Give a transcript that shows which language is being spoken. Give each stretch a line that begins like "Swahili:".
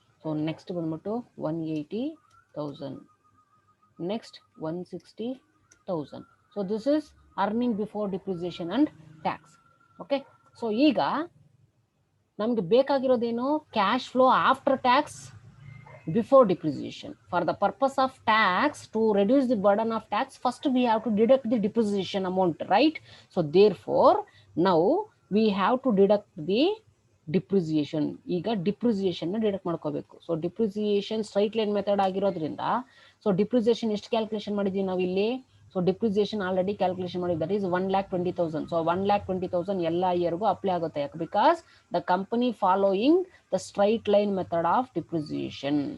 Kannada: So next ಬಂದ್ಬಿಟ್ಟು 180,000, next 160,000.
English: So this is earning before depreciation and tax.
Kannada: Okay, so ಈಗ ನಮಗೆ ಬೇಕಾಗಿರೋದೇನು?
English: Cash flow after tax before depreciation. For the purpose of tax, to reduce the burden of tax, first we have to deduct the depreciation amount, right? So therefore now we have to deduct the depreciation.
Kannada: ಈಗ depreciation deduct ಮಾಡ್ಕೋಬೇಕು. So depreciation straight line method ಆಗಿರೋದ್ರಿಂದ so depreciation ಎಷ್ಟು calculation ಮಾಡಿದ್ವಿ ನಾವು ಇಲ್ಲಿ? So depreciation already calculation ಮಾಡಿದ್ದು,
English: That is 1,20,000.
Kannada: So 1,20,000 ಎಲ್ಲ ಇಯರ್ಗೂ apply ಆಗುತ್ತೆ. ಯಾಕೆ?
English: Because the company following the straight line method of depreciation.